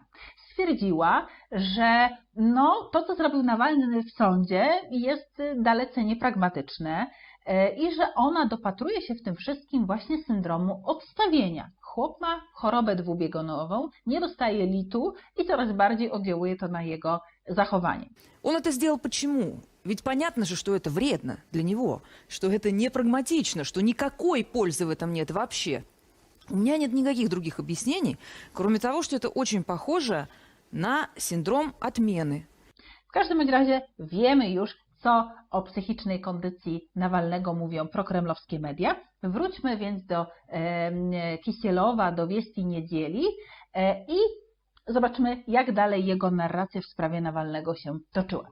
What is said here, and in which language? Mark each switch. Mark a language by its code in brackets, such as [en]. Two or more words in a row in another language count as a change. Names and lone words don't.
[pl] Stwierdziła, że to, co zrobił Nawalny w sądzie, jest dalece niepragmatyczne i że ona dopatruje się w tym wszystkim właśnie syndromu odstawienia. Chłop ma chorobę dwubiegunową, nie dostaje litu i coraz bardziej oddziałuje to na jego zachowanie. [ru] Он это сделал почему? Ведь понятно же, что это вредно для него, что это не прагматично, что никакой пользы в этом нет вообще. У меня нет никаких других объяснений, кроме того, что это очень похоже [pl] na syndrom odmiany. W każdym razie wiemy już, co o psychicznej kondycji Nawalnego mówią prokremlowskie media. Wróćmy więc do Kisielowa, do Wieści Niedzieli i zobaczmy, jak dalej jego narracja w sprawie Nawalnego się toczyła.